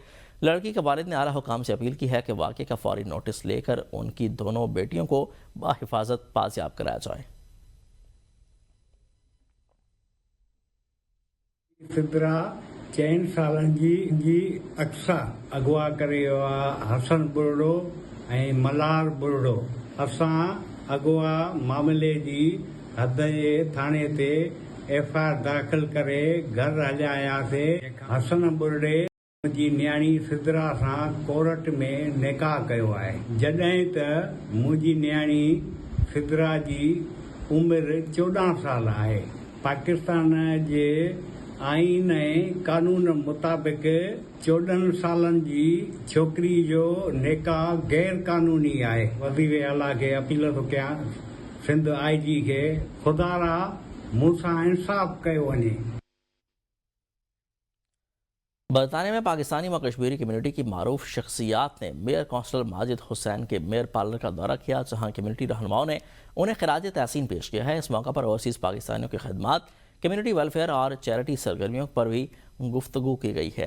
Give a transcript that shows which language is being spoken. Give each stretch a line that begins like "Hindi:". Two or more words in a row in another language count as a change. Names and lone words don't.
Urdu: لڑکی کے والد نے اعلیٰ حکام سے اپیل کی ہے کہ واقعے کا فوری نوٹس لے کر ان کی دونوں بیٹیوں کو بحفاظت بازیاب کرایا جائے۔
Sindhi: سدرا 4 سالن جی اقصیٰ اغوا کرے حسن برڑو ऐं मलार बुरड़ो। असां अॻुवा मामले जी हद जे थाणे ते FIR दाख़िल करे घर हलिया आयासीं। हसन बुरड़े जी न्याणी सिदरा सां कोर्ट में निकाह कयो आहे। जॾहिं त मुंहिंजी न्याणी सिदरा जी उमिरि 14 साल आहे। पाकिस्तान जे आइन ऐं कानून मुताबिक़ 14 सालनि जी छोकिरी जो निकाह गैर कानूनी आहे। वज़ीर आला खे अपील थो कयां, सिंध IG खे, ख़ुदा रा मूंसां इंसाफ़ कयो वञे।
Urdu: برطانیہ میں پاکستانی و کشمیری کمیونٹی کی معروف شخصیات نے میئر کونسلر ماجد حسین کے میئر پارلر کا دورہ کیا جہاں کمیونٹی رہنماؤں نے انہیں خراج تحسین پیش کیا ہے۔ اس موقع پر اوورسیز پاکستانیوں کی خدمات، کمیونٹی ویلفیئر اور چیریٹی سرگرمیوں پر بھی گفتگو کی گئی ہے۔